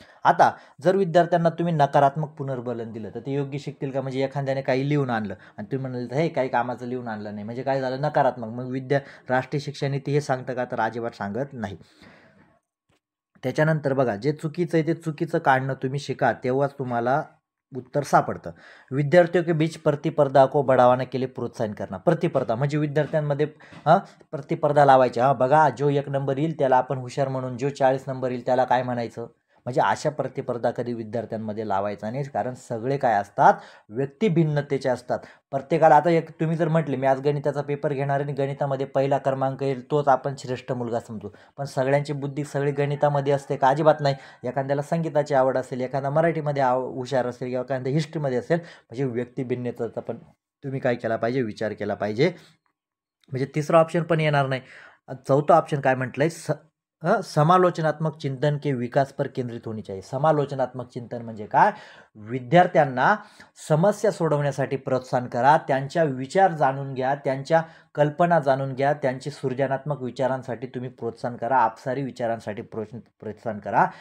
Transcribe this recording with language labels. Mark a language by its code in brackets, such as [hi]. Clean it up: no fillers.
[mr] आता जर विद्यार्थ्यांना तुम्ही नकारात्मक पुनर्बलन दिलं तर ते योग्य शिकतील का, म्हणजे एखाद्याने काही लिहून आणलं आणि तुम्ही म्हणाल हे काही कामाचं लिहून आणलं नाही, म्हणजे काय झालं, नकारात्मक. मग राष्ट्रीय शिक्षा नीती हे सांगतं का, तर अजिबात सांगत नाही. त्याच्यानंतर बघा, जे चुकीचं आहे ते चुकीचं काढणं तुम्ही शिका, तेव्हाच तुम्हाला उत्तर सापडतं. [hi] विद्यार्थियों के बीच प्रतिस्पर्धा को बढ़ावाने के लिए प्रोत्साहन करना. [mr] प्रतिस्पर्धा म्हणजे विद्यार्थ्यांमध्ये प्रतिस्पर्धा लावायची. बघा, जो 1 नंबर येईल त्याला आपण हुशार म्हणून, जो 40 नंबर येईल त्याला काय म्हणायचं, म्हणजे अशा प्रतिस्पर्धा कधी विद्यार्थ्यांमध्ये लावायचा नाही. कारण सगळे काय असतात, व्यक्तिभिन्नतेचे असतात. प्रत्येकाला, आता एक तुम्ही जर म्हटले मी आज गणिताचा पेपर घेणार आणि गणितामध्ये पहिला क्रमांक येईल तोच आपण श्रेष्ठ मुलगा समजू, पण सगळ्यांची बुद्धी सगळी गणितामध्ये असते का, अजिबात नाही. एखाद्याला संगीताची आवड असेल, एखादा मराठीमध्ये हुशार असेल, किंवा एखाद्या हिस्ट्रीमध्ये असेल, म्हणजे व्यक्तिभिन्नतेचा पण तुम्ही काय केला पाहिजे, विचार केला पाहिजे. म्हणजे तिसरा ऑप्शन पण येणार नाही. चौथा ऑप्शन काय म्हटलंय, [hi] समालोचनात्मक चिंतन के विकास पर केंद्रित होनी चाहिए. [mr] समालोचनात्मक चिंतन म्हणजे काय, विद्यार्थ्यांना समस्या सोडवण्यासाठी प्रोत्साहन करा, त्यांच्या विचार जाणून घ्या, त्यांच्या कल्पना जाणून घ्या, त्यांची सृजनात्मक विचारांसाठी तुम्ही प्रोत्साहन करा, आपसारी विचारांसाठी प्रोत्साहन करा.